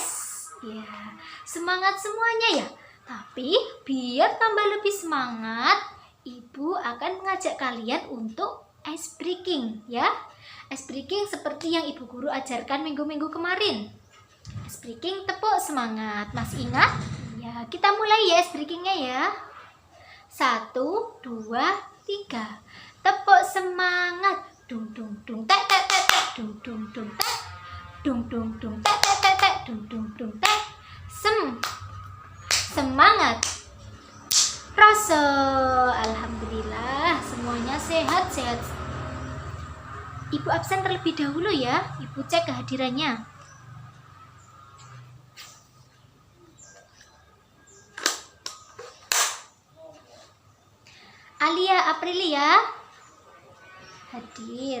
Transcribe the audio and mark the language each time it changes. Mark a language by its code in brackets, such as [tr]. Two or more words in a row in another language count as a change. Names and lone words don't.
[id] Ya, semangat semuanya ya. Tapi biar tambah lebih semangat, Ibu akan mengajak kalian untuk [en] ice breaking [id] ya. [en] Ice breaking [id] seperti yang Ibu Guru ajarkan minggu-minggu kemarin. [en] Ice breaking [id] tepuk semangat. Masih ingat? Ya, kita mulai ya [en] ice breakingnya [id] ya. 1, 2, 3. Tepuk semangat. Dung dung dung tek tek tek tek. Dung dung dung tek. Dung dung dung tek tek tek tek. Dung dung dung tek. Semangat. Rasa. Alhamdulillah semuanya sehat-sehat. Ibu absen terlebih dahulu ya. Ibu cek kehadirannya. Alia Aprilia hadir.